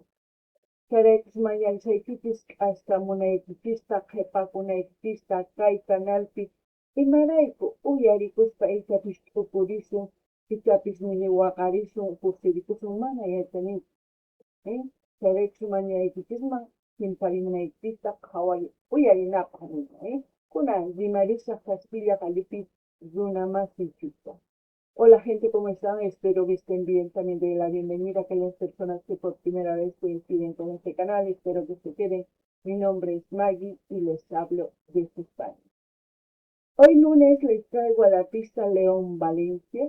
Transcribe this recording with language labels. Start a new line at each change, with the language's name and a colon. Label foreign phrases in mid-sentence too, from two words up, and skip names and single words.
Quechua: Chayraykis mañarishaykipis k'astamunaykichista qhipakunaykichista kay canalpi imarayku uyarikuspa ichapis t'upurisun ichapis nini waqarisun kusirikusun mana yachanichu. Chayraykis mañaykichikman chimparimunaykipista qhaway uyarinapaq nina. Kunan rimarishaq kashpilla qallipi runa masiykista.
Spanish: Hola gente, ¿cómo están? Espero que estén bien. También doy la bienvenida a aquellas personas que por primera vez coinciden con este canal. Espero que se queden. Mi nombre es Maggie y les hablo desde España. Hoy lunes les traigo a la pista León Valencia.